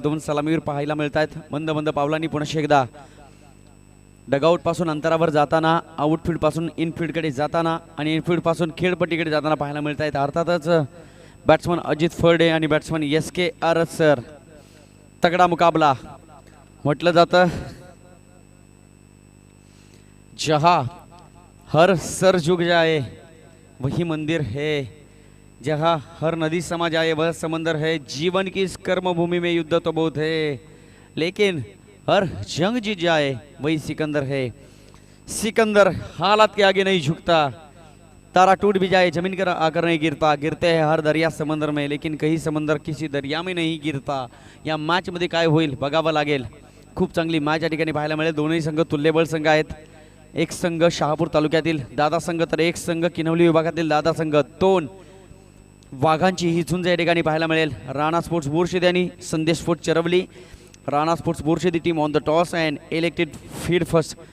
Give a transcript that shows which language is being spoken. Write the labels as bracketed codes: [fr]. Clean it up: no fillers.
[mr] दोन सलामीवर पाहायला मिळत आहेत. मंद मंद पावलांनी पुन्हा एकदा डगआउटपासून अंतरावर जाताना, आउटफील्डपासून इनफील्डकडे जाताना आणि इनफील्डपासून खेळपट्टीकडे जाताना पाहायला मिळत आहेत. अर्थातच बॅट्समन अजित फर्डे आणि बॅट्समन SK आरत सर. तगडा मुकाबला. म्हटलं जातं [hi] जहाँ हर सर झुक जाए वही मंदिर है, जहाँ हर नदी समा जाए वह समंदर है. जीवन की इस कर्मभूमि में युद्ध तो बहुत है, लेकिन हर जंग जीत जाए वही सिकंदर है. सिकंदर हालात के आगे नहीं झुकता. तारा टूट भी जाए जमीन कर आकर नहीं गिरता. गिरते हैं हर दरिया समंदर में, लेकिन कहीं समंदर किसी दरिया में नहीं गिरता. [mr] या मॅचमध्ये काय होईल बघावं लागेल. खूप चांगली मॅच या ठिकाणी पाहायला मिळेल. दोन्ही संघ तुल्यबळ संघ आहेत. एक संघ शहापूर तालुक्यातील दादा संघ तर एक संघ किनवली विभागातील दादा संघ. दोन वाघांची ही झुंज या ठिकाणी पाहायला मिळेल. राणा स्पोर्ट्स बोरशेती आणि संदेश sports चरवली. Rana sports बोरशेती [en] Team on the toss and elected field first.